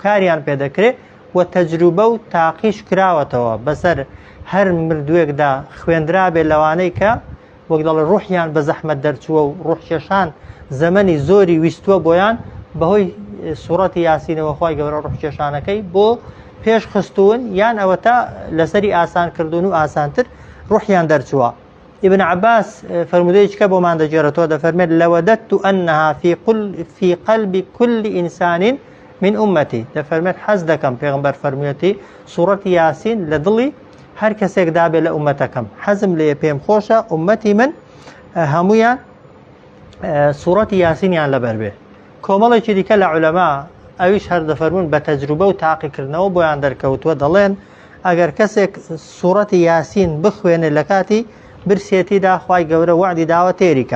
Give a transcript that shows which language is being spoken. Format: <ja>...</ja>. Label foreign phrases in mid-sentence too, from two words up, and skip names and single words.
<ckb>کاریان پێدەکرێت و تەجروبە و تاقیش کراوەتەوە بەسەر هەر مردووێکدا خوێندرا بێ لەوانەی کە وەک دەڵێ ڕوحیان بە زەحمەت دەرچووە و ڕوحکێشان زەمەنی زۆری ویستووە بۆیان بەهۆی سوورەتی یاسینەوە خوای گەورە ڕوحکێشانەکەی بۆ پێش خستوون، یان ئەوە تا لەسەری ئاسان کردوون و ئاسانتر ڕوحیان دەرچووە. ابن عباس فرمودەیەکە بۆمان دەجێڕێتەوە دەفەرمێت لەوەدەدت</ckb> <ar>أنها في قلب كل إنسان من أمتي.</ar> <ckb>دەفەرمێت حەز دەکەم پێغەمبەر فەرموویەتی سوورەتی یاسین لە دڵی هەر کەسێک دابێت لە ئومەتەکەم، حەزم لێ پێم خۆشە ئومەتی من هەمویان سوورەتی یاسینیان لەبەر بێ. کۆمەڵێکی دیکە لە عولەما ئەویش هەر دەفەرمون بە تەجروبە و تاقیکردنەوە بۆیان دەرکەوتووە، دەڵێن ئەگەر کەسێک سوورەتی یاسین بخوێنێت لە کاتی برسێتیدا خوای گەورە وعدی داوە تێریکا.</ckb>